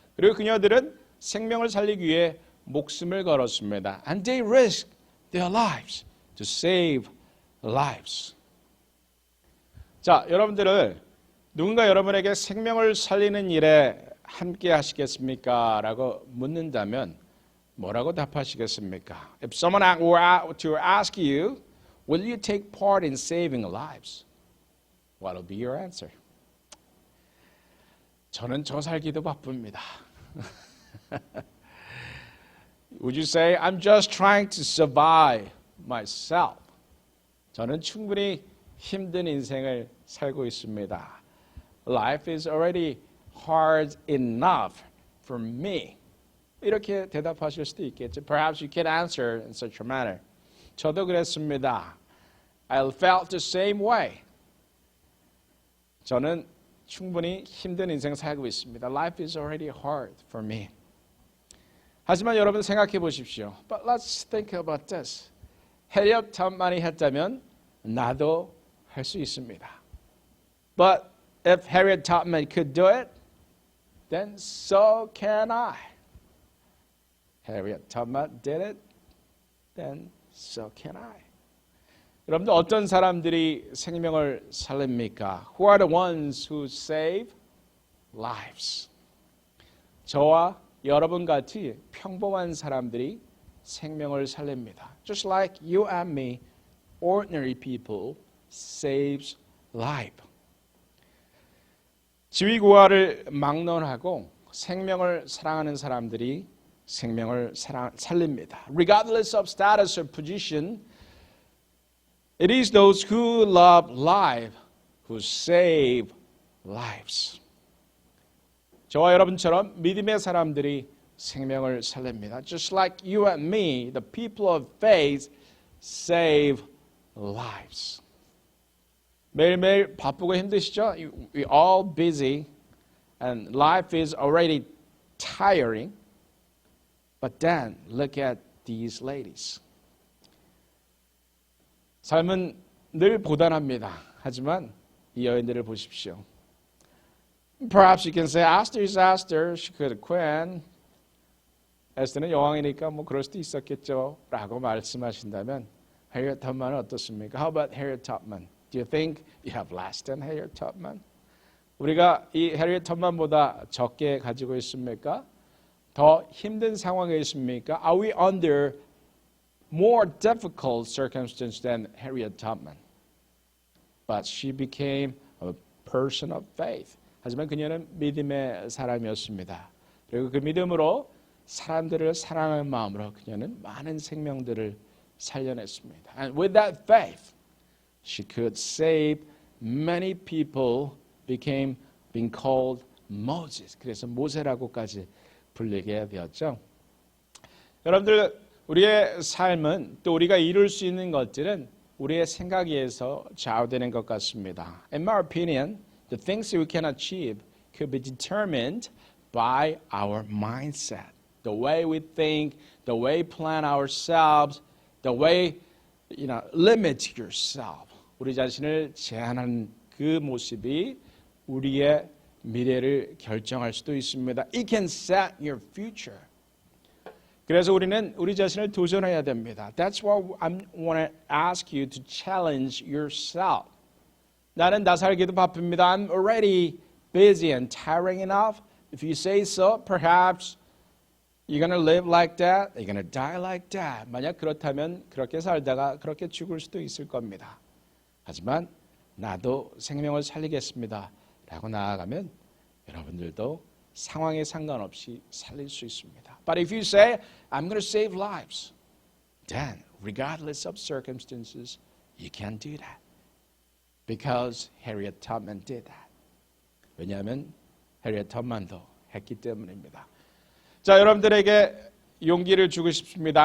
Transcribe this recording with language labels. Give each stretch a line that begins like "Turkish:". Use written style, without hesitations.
Korean: 그리고 그녀들은 생명을 살리기 위해 목숨을 걸었습니다.
English: And they risked their lives to save lives.
Korean: 자, 여러분들을 누군가 여러분에게 생명을 살리는 일에 함께 하시겠습니까? 라고 묻는다면 뭐라고 답하시겠습니까?
English: If someone were to ask you, will you take part in saving lives? What will be your answer?
Korean: 저는 저 살기도 바쁩니다.
English: Would you say, I'm just trying to survive myself?
Korean: 저는 충분히 힘든 인생을 살고 있습니다.
English: Life is already hard enough for me.
Korean: 이렇게 대답하실 수도 있겠죠.
English: Perhaps you can answer in such a manner.
Korean: 저도 그랬습니다.
English: I felt the same way.
Korean: 저는 충분히 힘든 인생 살고 있습니다.
English: Life is already hard for me.
Korean: 하지만 여러분 생각해 보십시오.
English: But let's think about this.
Korean: 해리엇 톱만이 했다면 나도 할 수 있습니다.
English: But if Harriet Tubman could do it, then so can I. Harriet Tubman did it, then so can I.
Korean: 여러분들 어떤 사람들이 생명을 살립니까?
English: Who are the ones who save lives?
Korean: 저와 여러분 같이 평범한 사람들이 생명을 살립니다.
English: Just like you and me, ordinary people saves life.
Korean: 지위고하를 막론하고 생명을 사랑하는 사람들이 생명을 살립니다.
English: Regardless of status or position, it is those who love life who save lives.
Korean: 저와 여러분처럼 믿음의 사람들이 생명을 살립니다.
English: Just like you and me, the people of faith save lives.
Korean: 매일매일 바쁘고 힘드시죠?
English: We're all busy and life is already tiring. But then look at these ladies.
Korean: 삶은 늘 고단합니다. 하지만 이 여인들을 보십시오.
English: Perhaps you can say, Esther is Esther. She could have queen.
Korean: 에스더는 여왕이니까 뭐 그럴 수도 있었겠죠. 라고 말씀하신다면 Harriet Tubman은 어떻습니까?
English: How about Harriet Tubman? Do you think you have less than Harriet Tubman?
Korean: 우리가 이 Harriet Tubman보다 적게 가지고 있습니까? 더 힘든 상황에 있습니까?
English: Are we under more difficult circumstances than Harriet Tubman? But she became a person of faith.
Korean: 하지만 그녀는 믿음의 사람이었습니다. 그리고 그 믿음으로 사람들을 사랑하는 마음으로 그녀는 많은 생명들을 살려냈습니다.
English: And with that faith, she could save many people, being called Moses.
Korean: 그래서 모세라고까지 불리게 되었죠. 여러분들 우리의 삶은 또 우리가 이룰 수 있는 것들은 우리의 생각에서 좌우되는 것 같습니다.
English: In my opinion, the things we can achieve could be determined by our mindset. The way we think, the way we plan ourselves, the way, limit yourself.
Korean: 우리 자신을 제한하는 그 모습이 우리의 미래를 결정할 수도 있습니다.
English: It can set your future.
Korean: 그래서 우리는 우리 자신을 도전해야 됩니다.
English: That's why I want to ask you to challenge yourself.
Korean: 나는 나 살기도 바쁩니다.
English: I'm already busy and tiring enough. If you say so, perhaps you're going to live like that, you're going to die like that.
Korean: 만약 그렇다면 그렇게 살다가 그렇게 죽을 수도 있을 겁니다. 하지만 나도 생명을 살리겠습니다. 라고 나아가면 여러분들도 상황에 상관없이 살릴 수 있습니다.
English: But if you say, I'm going to save lives, then regardless of circumstances, you can't do that. Because Harriet Tubman did that.
Korean: 왜냐하면 Harriet Tubman도 했기 때문입니다. 자, 여러분들에게 용기를 주고 싶습니다.